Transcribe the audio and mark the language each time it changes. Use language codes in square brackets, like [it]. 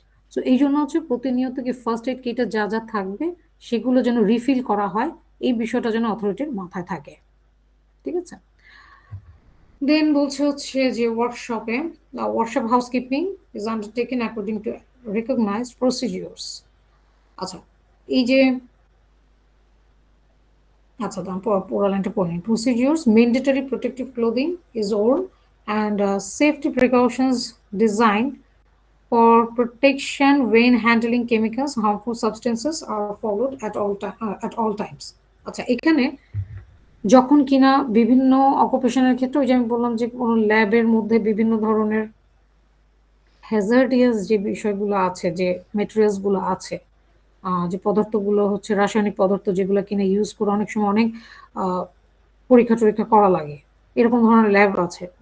[bn] তো এই জন্য হচ্ছে প্রতিনিয়ত কি ফার্স্ট এইড কিটে যা যা থাকবে সেগুলো যেন রিফিল করা হয়, এই বিষয়টা যেন অথরিটির মাথায় থাকে, ঠিক আছে। দেন বলছে হচ্ছে যে ওয়ার্কশপে [en] Workshop housekeeping is undertaken according to recognised procedures. [bn] আচ্ছা, এই যে আচ্ছা দাম পুরো লাইনটা পড়ে নিন। [en] Procedures mandatory protective clothing is worn and safety precautions design for protection when handling chemicals, harmful substances are followed at all times. [bn] আচ্ছা, এখানে যখন কিনা বিভিন্ন অকুপেশনের ক্ষেত্রে ওই যে আমি বললাম যে কোনো ল্যাবের মধ্যে বিভিন্ন ধরনের হ্যাজার্ডিয়াস যে বিষয়গুলো আছে, যে মেটেরিয়ালসগুলো আছে, যে পদার্থগুলো হচ্ছে রাসায়নিক পদার্থ যেগুলো কিনা ইউজ করে অনেক সময় অনেক পরীক্ষা টরীক্ষা করা লাগে, এরকম ধরনের ল্যাব আছে।